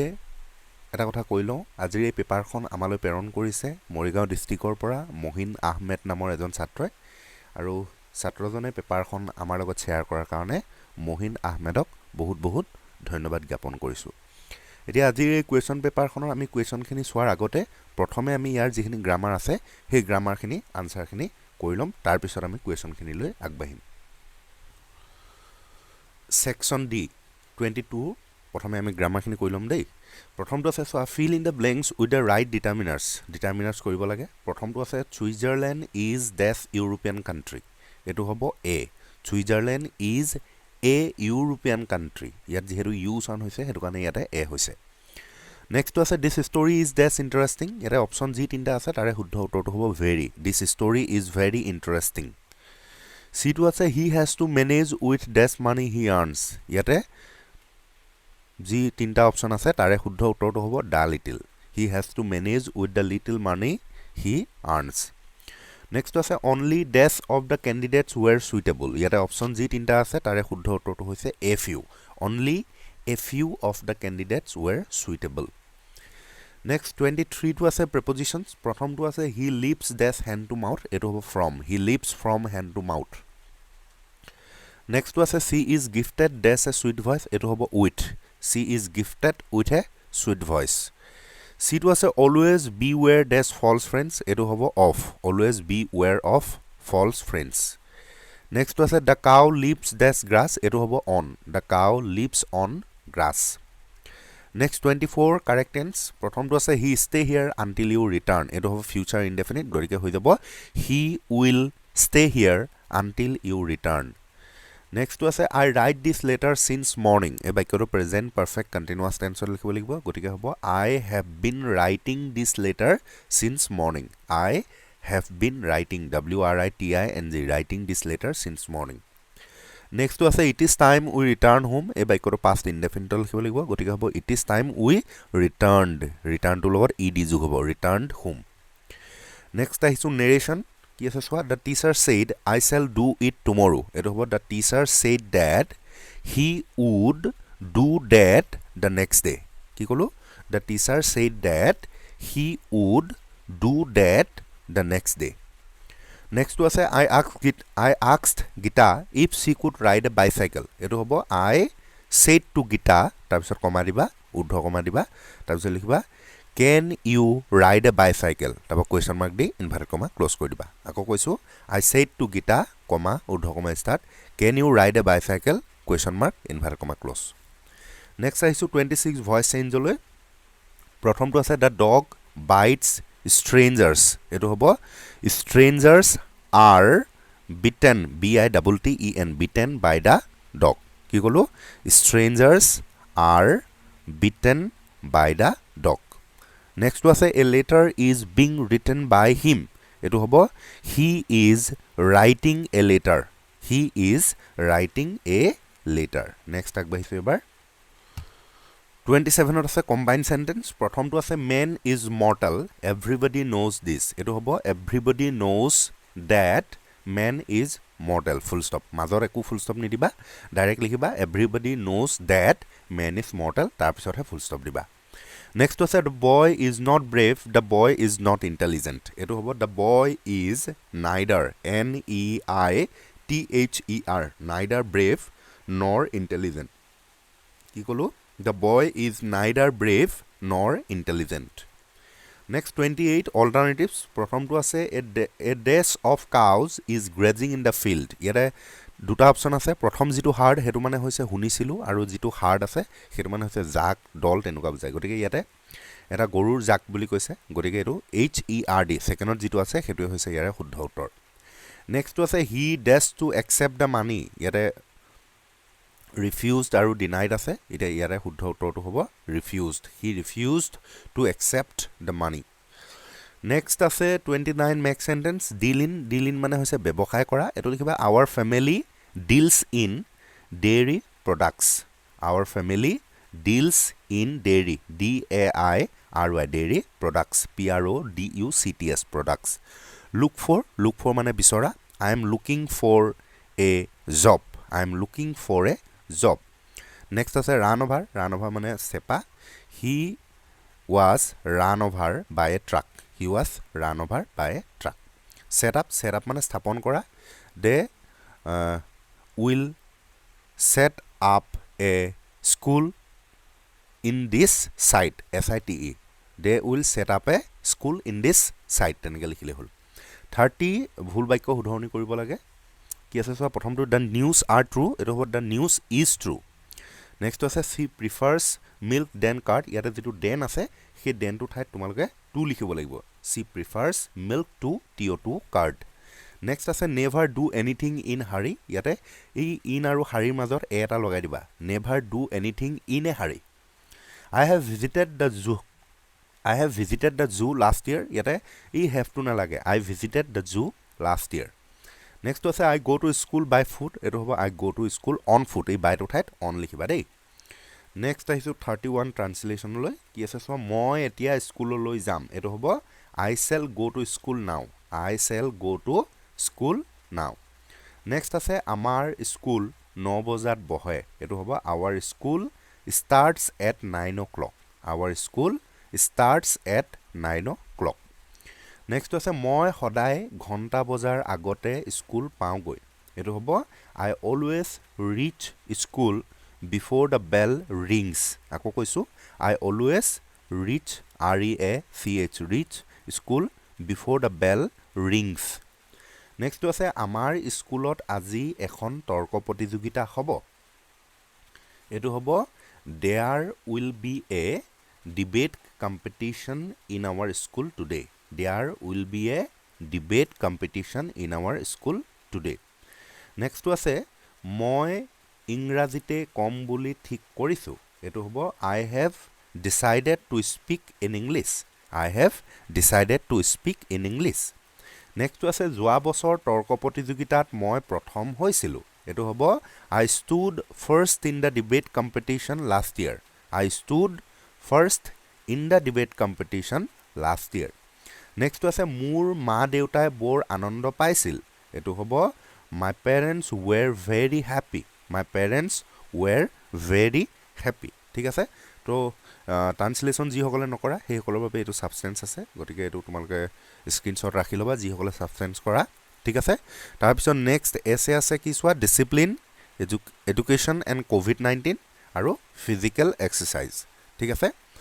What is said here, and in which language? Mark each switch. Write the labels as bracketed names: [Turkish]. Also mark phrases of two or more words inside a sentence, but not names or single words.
[Assamese] এটা কথা কৈ লওঁ আজিৰ এই পেপাৰখন আমালৈ প্ৰেৰণ কৰিছে মৰিগাঁও ডিষ্ট্ৰিক্টৰ পৰা মহিন আহমেদ নামৰ এজন ছাত্ৰই আৰু ছাত্ৰজনে পেপাৰখন আমাৰ লগত শ্বেয়াৰ কৰাৰ কাৰণে মহিন আহমেদক বহুত ধন্যবাদ জ্ঞাপন কৰিছোঁ এতিয়া আজিৰ এই [English] question paperখনৰ [Assamese] আমি কুৱেশ্যনখিনি চোৱাৰ আগতে প্ৰথমে আমি ইয়াৰ যিখিনি গ্ৰামাৰ আছে সেই গ্ৰামাৰখিনি আনসাৰখিনি কৰি ল'ম তাৰ পিছত আমি কুৱেশ্যনখিনিলৈ আগবাঢ়িম [English] Section D 22 [Assamese] প্ৰথমে আমি গ্ৰামাৰখিনি কৰি ল'ম দেই প্ৰথমটো আছে সো [English] fill in the blanks with the right determiners [Assamese] কৰিব লাগে প্ৰথমটো আছে [English] Switzerland is dash European country [Assamese] এটো হ'ব [English] A Switzerland is a European country [Assamese] ইয়াত যেহেতু ইউ সাউন্ড হৈছে হেতু কাৰণে ইয়াতে A হৈছে নেক্সটটো আছে [English] this story is dash interesting [Assamese] ইয়াতে অপচন যি তিনটা আছে তাৰে শুদ্ধ উত্তৰটো হ'ব [English] very this story is very interesting C2 আছে he has to manage with dash money he earns ইয়াতে [Assamese] যি তিনটা অপচন আছে তাৰে শুদ্ধ উত্তৰটো হ'ব [English] the little he has to manage with the little money he earns next আছে only dash of the candidates were suitable [Assamese] ইয়াতে অপচন যি তিনটা আছে তাৰে শুদ্ধ উত্তৰটো হৈছে [English] a few only a few of the candidates were suitable next 23 to আছে prepositions [Assamese] প্ৰথমটো আছে [English] he lives dash hand to mouth [Assamese] এটো হ'ব [English] from he lives from hand to mouth next to আছে she is gifted dash a sweet voice [Assamese] এটো হ'ব [English] with she is gifted with a sweet voice c to আছে always beware dash false friends [Assamese] এটো হ'ব [English] of always beware of false friends next to আছে the cow lives dash grass [Assamese] এটো হ'ব [English] on the cow lives on grass next 24 correct tense [Assamese] প্ৰথমটো আছে [English] he stay here until you return [Assamese] এটো হ'ব [English] future indefinite [Assamese] গৰিকে হৈ যাব [English] he will stay here until you return next to আছে I write this letter since morning [Assamese] এ বাক্যটো [English] present perfect continuous tense [Assamese] লিখিব লাগিব গতিকে হ'ব [English] I have been writing this letter since morning I have been writing writing this letter since morning next to আছে it is time we return home [Assamese] এ বাক্যটো [English] past indefinite [Assamese] লিখিব লাগিব গতিকে হ'ব [English] it is time we return to [Assamese] লগত ed যোগ হ'ব [English] returned home next আহিছো narration [Assamese] কি আছে সোৱা [English] the teacher said I shall do it tomorrow [Assamese] এটো হ'ব [English] the teacher said that he would do that the next day [Assamese] কি কলো [English] the teacher said that he would do that the next day next to আছে I asked Gita if she could ride a bicycle [Assamese] এটো হ'ব [English] I said to Gita [Assamese] তাৰপিছত কমা দিবা উদ্ধ কমা দিবা তাৰপিছত লিখিবা [English] can you ride a bicycle তারপর question mark দি inverted comma close [Assamese] কৰি দিবা আকৌ কৈছো [English] I said to Gita comma উদ্ধ comma start can you ride a bicycle question mark inverted comma close next আহিছো 26 voice change [Assamese] লৈ প্ৰথমটো আছে [English] the dog bites strangers [Assamese] এটো হ'ব [English] strangers are bitten bitten by the dog [Assamese] কি কলো [English] strangers are bitten by the dog next to আছে a letter is being written by him [Assamese] এটো হ'ব [English] he is writing a letter next [Assamese] আগবাঢ়িছো এবাৰ [English] 27 আছে combined sentence [Assamese] প্ৰথমটো আছে [English] man is mortal everybody knows this [Assamese] এটো হ'ব [English] everybody knows that man is mortal full stop [Assamese] মাজৰ একো [English] full stop [Assamese] নিদিবা ডাইৰেক্ট লিখিবা [English] everybody knows that man is mortal [Assamese] তাৰ পিছতহে [English] full stop দিবা next আছে the boy is not brave the boy is not intelligent [Assamese] এটো হ'ব [English] the boy is neither neither brave nor intelligent [Assamese] কি কলো [English] the boy is neither brave nor intelligent next 28 alternatives [Assamese] প্ৰথমটো আছে [English] a dash of cows is grazing in the field [Assamese] ইয়াতে দুটা অপচন আছে প্ৰথম যেটো হাৰ্ড হেতু মানে হৈছে শুনিছিলো আৰু যেটো হাৰ্ড আছে হেতু মানে হৈছে জাক দল তেনুকা বুজায় গতিকে ইয়াতে এটা গৰুৰ জাক বুলি কৈছে গতিকে এটো HERD সেকেন্ডত যেটো আছে হেতু হৈছে ইয়াৰে শুদ্ধ উত্তৰ নেক্সট আছে he dash to accept the money ইয়াতে [English] refused আৰু denied [Assamese] আছে এটা ইয়াৰে শুদ্ধ উত্তৰটো হ'ব [English] refused he refused to accept the money next আছে 29 make sentence deal in [Assamese] মানে হৈছে ব্যৱসায় কৰা এটো লিখিবা [English] our family deals in dairy products our family deals in dairy D A I R Y dairy products P R O D U C T S products look for [Assamese] মানে বিচৰা [English] I am looking for a job I am looking for a job next আছে run over [Assamese] মানে চেপা [English] he was run over by a truck he was run over by a truck set up [Assamese] মানে স্থাপন কৰা [English] they will set up a school in this site site they will set up a school in this site [Assamese] তেনেকে লিখিলে হল [English] 30 [Assamese] ভুল বাক্য শুধৰণি কৰিব লাগে কি আছে সব প্ৰথমটো [English] the news are true [Assamese] এটো হ'ব [English] the news is true next আছে she prefers milk than curd [Assamese] ইয়াতে যেটো [English] den [Assamese] আছে সেই [English] den [Assamese] টো ঠাইত তোমালোকে [English] to [Assamese] লিখিব লাগিব [English] she prefers milk to to curd next আছে never do anything in hurry [Assamese] ইয়াতে এই [English] in আৰু hurry [Assamese] মাজত এটা লগাই দিবা [English] never do anything in a hurry I have visited the zoo last year [Assamese] ইয়াতে এই [English] have to [Assamese] না লাগে [English] I visited the zoo last year next আছে I go to school by foot [Assamese] এটো হ'ব [English] I go to school on foot এই by [Assamese] টো ঠাইত [English] on [Assamese] লিখিবা দেই [English] next আহিছো 31 translation [Assamese] লৈ কি আছে সব মই এতিয়া স্কুললৈ যাম এটো হ'ব [English] I shall go to school now I shall go to school now next আছে [Assamese] আমাৰ স্কুল 9 বজাত বহে এটো হ'ব [English] our school starts at 9 o'clock our school starts at 9 o'clock next আছে [Assamese] মই সদায় ঘন্টা বজাৰ আগতে স্কুল পাওঁগৈ এটো হ'ব [English] I always reach school before the bell rings [Assamese] আকৌ কৈছো [English] I always reach reach school before the bell rings next আছে [Assamese] আমাৰ স্কুলত আজি এখন তৰ্ক প্ৰতিযোগিতা হ'ব এটো হ'ব [English] there will be a debate competition in our school today there will be a debate competition in our school today next আছে মই [Assamese] ইংৰাজীতে কম বুলি ঠিক কৰিছো এটো হ'ব [English] I have decided to speak in English I have decided to speak in English next [Assamese] আছে যোৱা বছৰ তৰ্ক প্ৰতিযোগিতাত মই প্ৰথম হৈছিলো এটো হ'ব [English] I stood first in the debate competition last year I stood first in the debate competition last year next [Assamese] আছে মোৰ মা দেউতাই বৰ আনন্দ পাইছিল এটো হ'ব [English] my parents were very happy my parents were very happy [Assamese] ঠিক আছে তো ট্ৰান্সলেচন যি সকলে নকৰা সেই সকলৰ বাবে এটো সাবস্টেন্স আছে গতিকে এটো তোমালকে স্ক্ৰিনশ্বট ৰাখি লবা যি সকলে সাবস্টেন্স কৰা ঠিক আছে তাৰ পিছত [English] next essay [Assamese] আছে কি সোৱা [English] discipline education and COVID-19 [Assamese] আৰু [English] physical exercise [Assamese] ঠিক আছে